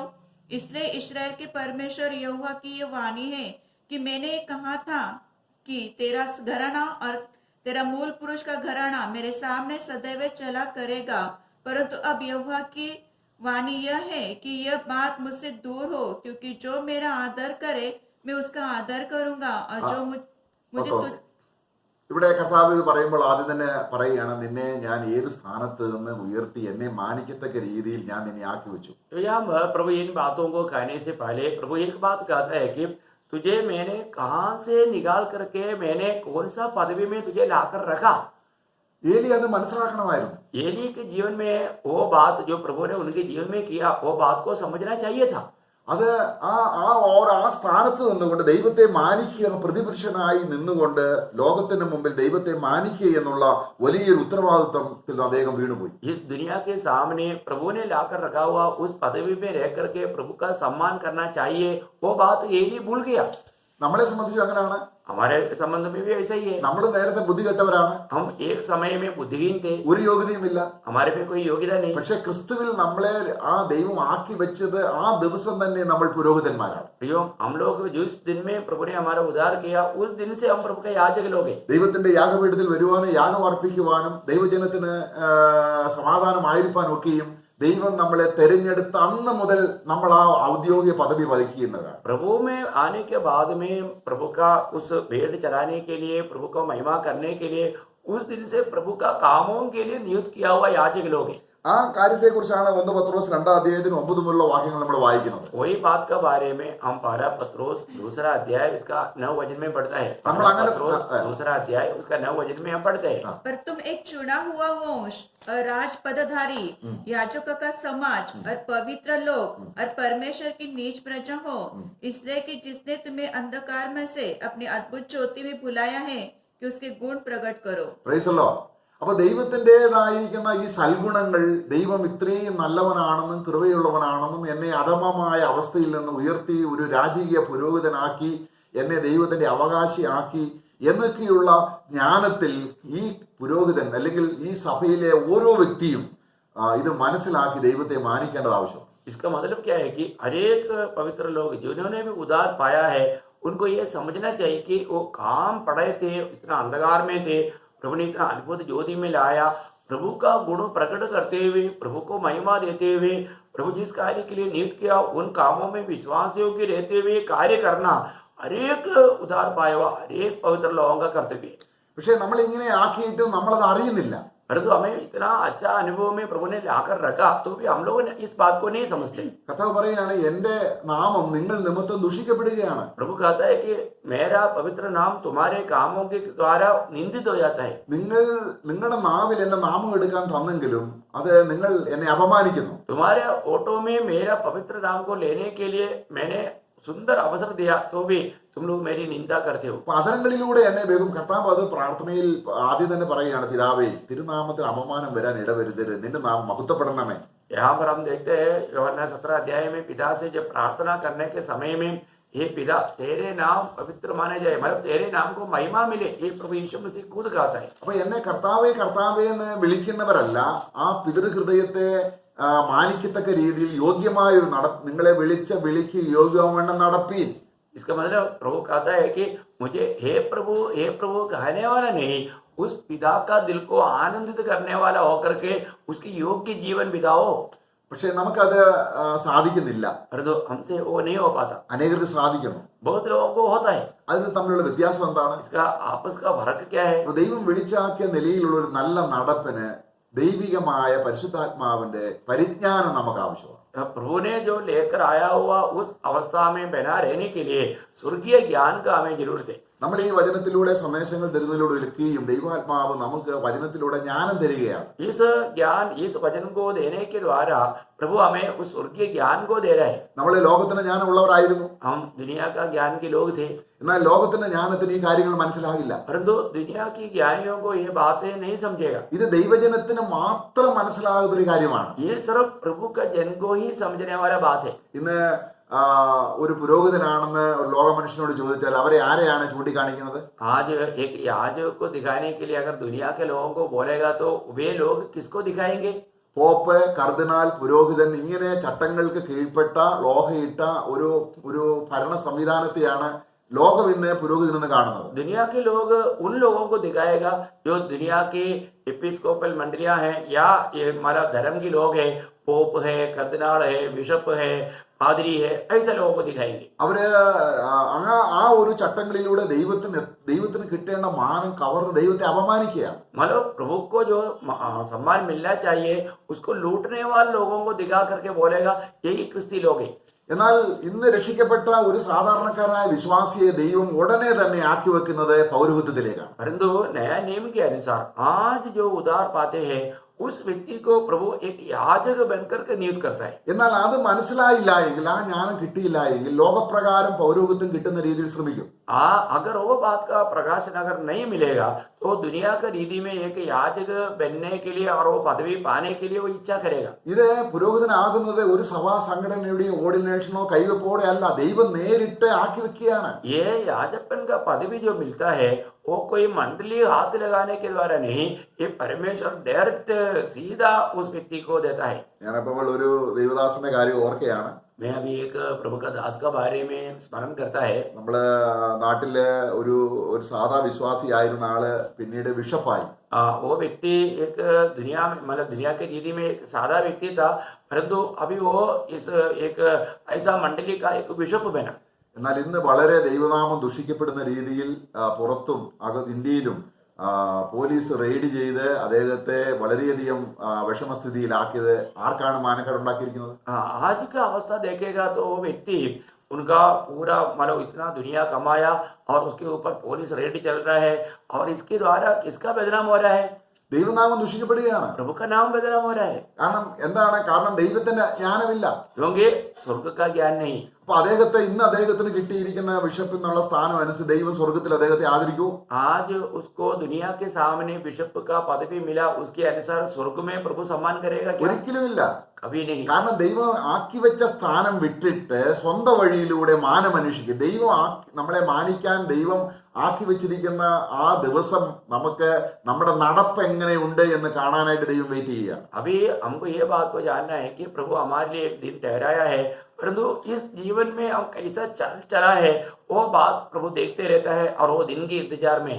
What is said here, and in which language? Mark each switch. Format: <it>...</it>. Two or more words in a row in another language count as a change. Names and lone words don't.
<hi>इसलिए इस्राएल के परमेश्वर यहोवा की ये वाणी है कि मैंने कहा था कि तेरा घराना और तेरा मूल पुरुष का घराना मेरे सामने सदैव चला करेगा. परंतु अब यहोवा की वाणी यह है कि यह बात मुझसे दूर हो, क्योंकि जो मेरा आदर करे मैं उसका आदर करूंगा और जो मुझे</hi> <ml>ഇവിടെ കർത്താവ് ഇത് പറയുമ്പോൾ ആദ്യം തന്നെ പറയുകയാണ്, നിന്നെ ഞാൻ ഏത് സ്ഥാനത്ത് നിന്ന് ഉയർത്തി എന്നെ മാനിക്കത്തക്ക രീതിയിൽ ഞാൻ നിന്നെ ആക്കി വെച്ചു.</ml> <hi>प्रभु इन बातों को कहने से पहले प्रभु एक बात कहता है कि तुझे मैंने कहां से निकाल करके मैंने कौन सा पदवी में तुझे लाकर रखा.</hi> <ml>ഏലി അത് മനസ്സിലാക്കണമായിരുന്നു.</ml> <hi>एली के जीवन में वो बात जो प्रभु ने उनके जीवन में किया, वो बात को समझना चाहिए था.</hi> <ml>അത് ആ സ്ഥാനത്ത് നിന്നുകൊണ്ട് ദൈവത്തെ മാനിക്കുക, പ്രതിപുരുഷനായി നിന്നുകൊണ്ട് ലോകത്തിന് മുമ്പിൽ ദൈവത്തെ മാനിക്കുക എന്നുള്ള വലിയൊരു ഉത്തരവാദിത്വത്തിൽ അദ്ദേഹം വീണുപോയി.</ml> <hi>इस दुनिया के सामने प्रभु ने लाकर रखा हुआ उस पदवी में रह करके प्रभु का सम्मान करना चाहिए, वो बात एली भूल गया.</hi> <ml>നമ്മളെ സംബന്ധിച്ച് അങ്ങനെയാണ്.</ml> <hi>हमारे संबंध में भी ऐसा ही है.</hi> <ml>നമ്മൾ നേരത്തെ ബുദ്ധി കെട്ടവരാണ്.</ml> <hi>हम एक समय में बुद्धिहीन थे,</hi> <ml>ഒരു യോഗ്യതയുമില്ല.</ml> <hi>हमारे पे कोई योग्यता नहीं.</hi> <ml>പക്ഷെ ക്രിസ്തുവിൽ നമ്മളെ ആ ദൈവം ആക്കി വെച്ചത് ആ ദിവസം തന്നെ നമ്മൾ പുരോഹിതന്മാരാണ്.</ml> <hi>प्रियो, हम लोग जिस दिन में प्रभु ने हमारा उद्धार किया, उस दिन से हम प्रभु के याजक लोग हैं.</hi> <ml>ദൈവത്തിന്റെ യാഗപീഠത്തിൽ വരുവാനും യാഗം അർപ്പിക്കുവാനും ദൈവജനത്തിന് സമാധാനമായിരിക്കാനും ഒക്കെയും ദൈവം നമ്മളെ തെരഞ്ഞെടുത്ത അന്ന് മുതൽ നമ്മൾ ആ ഔദ്യോഗിക പദവി വഹിക്കുന്നതാണ്.</ml> <hi>प्रभु में आने के बाद में प्रभु का उस भेंट चढ़ाने के लिए, प्रभु को महिमा करने के लिए, उस दिन से प्रभु का कामों के लिए नियुक्त किया हुआ याजक लोग हैं.</hi> <ml>ആ കാര്യത്തെക്കുറിച്ചാണ് 1 പത്രോസ് 2-ാം അധ്യായത്തിന് 9 മുതലുള്ള വാക്യങ്ങൾ നമ്മൾ വായിക്കുന്നത്.</ml> <hi>वही बात का बारे में हम 1 पत्रोस दूसरा अध्याय इसका 9 वचन में पढ़ते हैं. पत्रोस दूसरा अध्याय उसका 9 वचन में हम पढ़ते हैं. पर तुम एक चुना हुआ वंश और राज पदधारी, याजकों का समाज और पवित्र लोग और परमेश्वर की नीच प्रजा हो, इसलिए कि जिसने तुम्हें अंधकार में से अपनी अद्भुत ज्योति में बुलाया है कि उसके गुण प्रकट करो.</hi> <en>Praise the Lord.</en> <ml>അപ്പൊ ദൈവത്തിൻ്റെതായിരിക്കുന്ന ഈ സൽഗുണങ്ങൾ, ദൈവം ഇത്രയും നല്ലവനാണെന്നും കൃപയുള്ളവനാണെന്നും എന്നെ അധമമായ അവസ്ഥയിൽ നിന്ന് ഉയർത്തി ഒരു രാജകീയ പുരോഹിതനാക്കി എന്നെ ദൈവത്തിന്റെ അവകാശിയാക്കി എന്നൊക്കെയുള്ള ജ്ഞാനത്തിൽ ഈ പുരോഹിതൻ അല്ലെങ്കിൽ ഈ സഭയിലെ ഓരോ വ്യക്തിയും ഇത് മനസ്സിലാക്കി ദൈവത്തെ മാനിക്കേണ്ടത് ആവശ്യം.</ml> <hi>इसका मतलब क्या है कि हरेक पवित्र लोग जिन्होंने भी उद्धार पाया है, उनको ये समझना चाहिए कि वो काम पड़े थे, इतना अंधकार में थे, प्रभु ने इतना अद्भुत ज्योति में लाया, प्रभु का गुण प्रकट करते हुए, प्रभु को महिमा देते हुए, प्रभु जिस कार्य के लिए नियुक्त किया उन कामों में विश्वास योग्य रहते हुए कार्य करना हर एक उधार पाया हुआ हर एक पवित्र लोगों का कर्तव्य है।</hi> <ml>പക്ഷെ നമ്മൾ ഇങ്ങനെ ആക്കിയിട്ടും നമ്മളത് അറിയുന്നില്ല.</ml> <hi>परंतु हमें इतना अच्छा अनुभव में प्रभु ने लाकर रखा तो भी हम लोग इस बात को नहीं समझते।</hi> <ml>കർത്താവ് പറയുകയാണ്, എന്റെ നാമം നിങ്ങൾ നിമിത്തം ദുഷിക്കപ്പെടുകയാണ്.</ml> <hi>प्रभु कहता है कि मेरा पवित्र नाम तुम्हारे कामों के द्वारा निंदित हो जाता है।</hi> <ml>നിങ്ങളുടെ നാവിൽ എന്റെ നാമം എടുക്കാൻ തന്നെങ്കിലും അത് നിങ്ങൾ എന്നെ അപമാനിക്കുന്നു.</ml> <hi>तुम्हारे ओटो में मेरा पवित्र नाम को लेने के लिए मैंने सुंदर अवसर दिया तो भी तुम लोग मेरी निंदा करते हो।</hi> <ml>അപ്പൊ അതരങ്ങളിലൂടെ എന്നെ വേഗം കർത്താവ് അത് പ്രാർത്ഥനയിൽ ആദ്യം തന്നെ പറയുകയാണ്, പിതാവേ തിരുനാമത്തിൽ അപമാനം വരാൻ ഇടവരുതരുത്, നിന്റെ നാമം മഹത്വപ്പെടണമേ.</ml> <hi>यहाँ पर हम देखते हैं यूहन्ना 17 अध्याय में पिता से जब प्रार्थना करने के समय में ये पिता तेरे नाम पवित्र माने जाए, मतलब तेरे नाम को महिमा मिले, ये प्रभु यीशु मसीह खुद कहता है।</hi> <ml>അപ്പൊ എന്നെ കർത്താവേ കർത്താവേ എന്ന് വിളിക്കുന്നവരല്ല ആ പിതൃഹൃദയത്തെ മാനിക്കത്തക്ക രീതിയിൽ യോഗ്യമായ ഒരു നിങ്ങളെ വിളിച്ച വിളിക്ക് യോഗ്യവണ്ണം നടപ്പീൻ.</ml> <hi>इसका मतलब प्रभु कहता है कि मुझे हे प्रभु कहने वाला नहीं, उस पिता का दिल को आनंदित करने वाला होकर के उसकी योग्य जीवन बिताओ।</hi> <ml>പക്ഷെ നമുക്കത് സാധിക്കുന്നില്ല.</ml> <hi>परंतु हमसे वो नहीं हो पाता,</hi> <ml>അനേകർക്ക് സാധിക്കുന്നു.</ml> <hi>बहुत लोगों को होता है।</hi> <ml>അതിന് തമ്മിലുള്ള വ്യത്യാസം എന്താണ്?</ml> <hi>इसका आपस का फर्क क्या है?</hi> <ml>അപ്പൊ ദൈവം വിളിച്ചാക്കിയ നിലയിലുള്ള ഒരു നല്ല നടപ്പിന് ദൈവികമായ പരിശുദ്ധാത്മാവിന്റെ പരിജ്ഞാനം നമുക്ക് ആവശ്യമാണ്.</ml> <hi>प्रभु ने जो लेकर आया हुआ उस अवस्था में बना रहने के लिए स्वर्गीय ज्ञान का हमें जरूरत है।</hi> <ml>നമ്മൾ ഈ വചനത്തിലൂടെ സന്ദേശങ്ങൾ തരുന്നതിലൂടെ ഒരുക്കുകയും ദൈവാത്മാവ് നമുക്ക് വചനത്തിലൂടെ ജ്ഞാനം തരികയാണ്.</ml> <hi>इस ज्ञान इस वचन को देने के द्वारा प्रभु हमें उस स्वर्गीय ज्ञान को दे रहे हैं।</hi> <ml>നമ്മൾ ലോകത്തിന്റെ ജ്ഞാനമുള്ളവരായിരുന്നു,</ml> <hi>हम दुनिया का ज्ञान के लोग थे,</hi> <ml>എന്നാൽ ലോകത്തിന്റെ ജ്ഞാനത്തിന് ഈ കാര്യങ്ങൾ മനസ്സിലാകില്ല.</ml> <hi>परंतु दुनिया की ज्ञानियों को ये बातें नहीं समझेगा।</hi> <ml>ഇത് ദൈവജനത്തിന് മാത്രം മനസ്സിലാകുന്ന ഒരു കാര്യമാണ്.</ml> <hi>ये सिर्फ प्रभु का जन को ही समझने वाला बात है।</hi> <ml>ഇന്ന് ഒരു പുരോഹിതനാണെന്ന് ഒരു ലോക മനുഷ്യനോട് ചോദിച്ചാൽ അവരെ ആരെയാണ് ചൂണ്ടിക്കാണിക്കുന്നത്?</ml> <hi>आज एक याजक को दिखाने के लिए अगर दुनिया के लोगों को बोलेगा तो वे लोग किसको दिखाएंगे?</hi> <ml>പോപ്പ്, കർദിനാൾ, പുരോഹിതൻ, ഇങ്ങനെ ചട്ടങ്ങൾക്ക് കീഴ്പ്പെട്ട ലോഹയിട്ട ഒരു ഭരണ സംവിധാനത്തെയാണ് ലോകം ഇന്ന് പുരോഹിതനെന്ന് കാണുന്നത്.</ml> <hi>दुनिया के लोग उन लोगों को दिखाएगा जो दुनिया की एपिस्कोपल मंडलियां हैं या ये हमारा धर्म के लोग हैं, पोप है, कर्दिनाल है, बिशप है, पादरी है, ऐसे लोगों को दिखाएंगे।</hi> <ml>അവര് ആ ഒരു ചട്ടങ്ങളിലൂടെ ദൈവത്തിന് കിട്ടേണ്ട മാനം കവർന്ന് ദൈവത്തെ അപമാനിക്കുകയാണ്.</ml> <hi>मतलब प्रभु को जो सम्मान मिलना चाहिए उसको लूटने वाले लोगों को दिखा करके बोलेगा यही क्रिस्ती लोग हैं।</hi> <ml>എന്നാൽ ഇന്ന് രക്ഷിക്കപ്പെട്ട ഒരു സാധാരണക്കാരനായ വിശ്വാസിയെ ദൈവം ഉടനെ തന്നെ ആക്കി വെക്കുന്നത് പൗരോഹിത്യത്തിലേക്കാണ്.</ml> <hi>परंतु नया नियम के अनुसार आज जो उद्धार पाते हैं उस व्यक्ति को प्रभु एक याजक बनकर के नियुक्त करता है।</hi> <ml>എന്നാൽ അത് മനസ്സിലായില്ല എങ്കിൽ, ആ ജ്ഞാനം കിട്ടിയില്ല എങ്കിൽ ലോകപ്രകാരം പൗരോഹിത്യം കിട്ടുന്ന രീതിയിൽ ശ്രമിക്കും.</ml> <hi>अगर वो बात का प्रकाशन अगर नहीं मिलेगा तो दुनिया का रीति में एक याजक बनने के लिए और वो पदवी पाने के लिए वो इच्छा करेगा।</hi> <ml>ഇത് പുരോഹിതനാകുന്നത് ഒരു സഭാ സംഘടനയുടെയും ഓർഡിനേഷനോ കൈവപ്പോടെ അല്ല, ദൈവം നേരിട്ട് ആക്കി വെക്കുകയാണ്.</ml> <hi>ये याजकपन का पदवी जो मिलता है वो कोई मंडली हाथ लगाने के द्वारा नहीं, ये परमेश्वर डायरेक्ट सीधा उस व्यक्ति को देता है।</hi> <ml>ഞാനപ്പോൾ ഒരു ദൈവദാസന്റെ കാര്യം ഓർക്കുകയാണ്.</ml> <hi>मैं अभी एक प्रभु का दास का बारे में स्मरण करता है।</hi> <ml>നമ്മള് നാട്ടിലെ ഒരു സാധാ വിശ്വാസിയായിരുന്ന ആള് പിന്നീട് ബിഷപ്പായി.</ml> <hi>वो व्यक्ति एक दुनिया में मतलब दुनिया के रीति में एक सादा व्यक्ति था, परंतु अभी वो इस एक ऐसा मंडली का एक बिशप बना।</hi> <ml>എന്നാൽ ഇന്ന് വളരെ ദൈവനാമം ദുഷിക്കപ്പെടുന്ന രീതിയിൽ പുറത്തും ഇന്ത്യയിലും പോലീസ് റെയ്ഡ് ചെയ്ത് അദ്ദേഹത്തെ വളരെയധികം വിഷമസ്ഥിതിയിലാക്കിയത് ആർക്കാണ് മാനക്കേടുണ്ടാക്കിയിരിക്കുന്നത്?</ml> <hi>आज का अवस्था देखेगा तो वो व्यक्ति उनका पूरा मतलब इतना दुनिया कमाया और उसके ऊपर पुलिस रेड चल रहा है और इसके द्वारा किसका बदनाम हो रहा है?</hi> <ml>ദൈവനാമം ദുഷിക്കപ്പെടുകയാണ്.</ml> <hi>प्रभु का नाम बदनाम हो रहा है।</hi> <ml>കാരണം ദൈവത്തിന്റെ ജ്ഞാനമില്ല,</ml> <hi>क्योंकि स्वर्ग का ज्ञान नहीं।</hi> <ml>അപ്പൊ അദ്ദേഹത്തിന് കിട്ടിയിരിക്കുന്ന ബിഷപ്പ് എന്നുള്ള സ്ഥാനം അനുസരിച്ച് ദൈവം സ്വർഗത്തിൽ അദ്ദേഹത്തെ ആദരിക്കൂ?</ml> <hi>आज उसको दुनिया के सामने बिशप का पदवी मिला, उसके अनुसार स्वर्ग में प्रभु सम्मान करेगा क्या?</hi> <ml>ഒരിക്കലുമില്ല.</ml> <hi>कभी नहीं।</hi> <ml>കാരണം ദൈവം ആക്കി വെച്ച സ്ഥാനം വിട്ടിട്ട് സ്വന്തം വഴിയിലൂടെ മാനം അന്വേഷിക്കും. നമ്മളെ മാനിക്കാൻ ദൈവം ആക്കി വെച്ചിരിക്കുന്ന ആ ദിവസം നമുക്ക് നമ്മുടെ നടപ്പ് എങ്ങനെയുണ്ട് എന്ന് കാണാനായിട്ട് ദൈവം വെയിറ്റ് ചെയ്യുക.</ml> <hi>अभी हमको ये बात को जानना है कि प्रभु हमारे लिए एक दिन ठहराया है परंतु इस जीवन में हम कैसा चला है वो बात प्रभु देखते रहता है और वो दिन के इंतजार में है.</hi>